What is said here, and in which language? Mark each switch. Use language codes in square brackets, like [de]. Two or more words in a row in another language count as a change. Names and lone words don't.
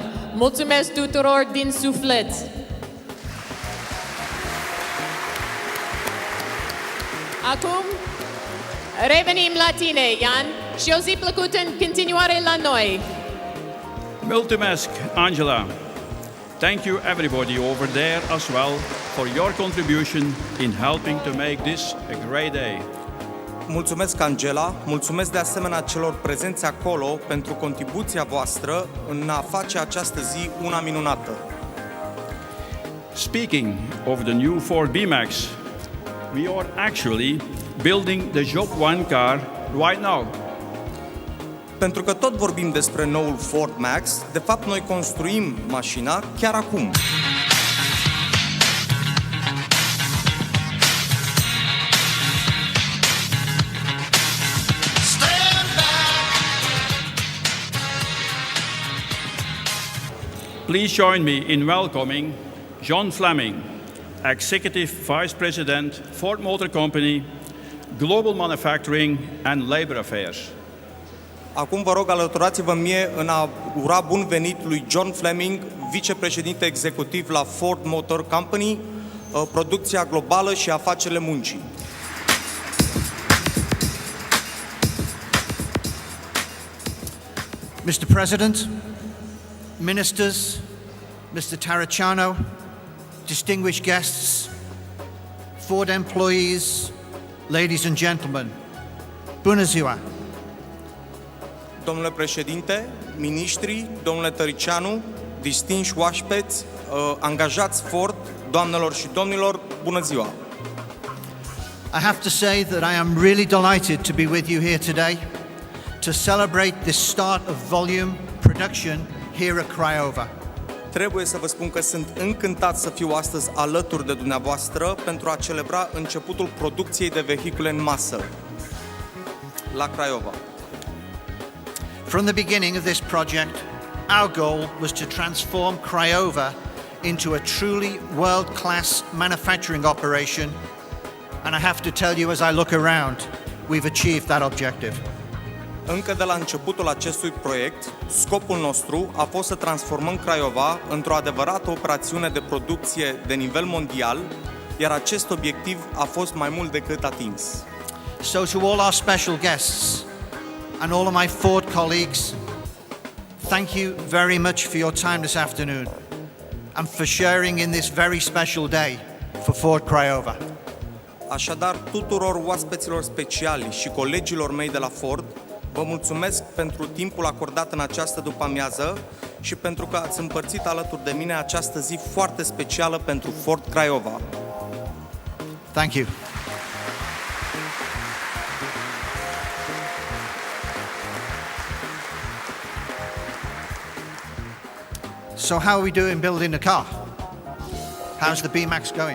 [ro] Mulțumesc tuturor din suflet! Acum revenim la tine, Jan, și o zi plăcută în continuare la noi. Mulțumesc, Angela. [en] Thank you everybody over there as well for your contribution in helping to make this a great day. [ro] Mulțumesc, Angela. Mulțumesc de asemenea celor prezenți acolo pentru contribuția voastră în a face această zi una minunată. [en] Speaking of the new Ford B-Max, we are actually building the Job 1 car right now. [ro] Pentru că tot vorbim despre noul Ford Max, de fapt noi construim mașina chiar acum. [en] Please join me in welcoming John Fleming, Executive Vice President, Ford Motor Company, global manufacturing and labor affairs. [ro] Acum vă rog, alăturați-vă mie în a ura bun venit lui John Fleming, vicepreședinte executiv la Ford Motor Company, producția globală și afacerile muncii. [en] Mr. President, ministers, Mr. Tariciano, distinguished guests, Ford employees, ladies and gentlemen, [ro] bună ziua! Domnule președinte, miniștri, domnule Tăricianu, distinși oaspeți, angajați Ford, doamnelor și domnilor, bună ziua! [en] I have to say that I am really delighted to be with you here today to celebrate the start of volume production here at Craiova. [ro] Trebuie să vă spun că sunt încântat să fiu astăzi alături de dumneavoastră pentru a celebra începutul producției de vehicule în masă la Craiova. [en] From the beginning of this project, our goal was to transform Craiova into a truly world-class manufacturing operation, and I have to tell you as I look around, we've achieved that objective. [ro] Încă de la începutul acestui proiect, scopul nostru a fost să transformăm Craiova într-o adevărată operațiune de producție de nivel mondial, iar acest obiectiv a fost mai mult decât atins. [en] So to all our special guests and all of my Ford colleagues, thank you very much for your time this afternoon and for sharing in this very special day for Ford Craiova. [ro] Așadar, tuturor oaspeților speciali și colegilor mei de la Ford, vă mulțumesc pentru timpul acordat în această după-amiază și pentru că ați împărțit alături de mine această zi foarte specială pentru Ford Craiova. [en] Thank you. So how are we doing building the car? How's the B-Max going?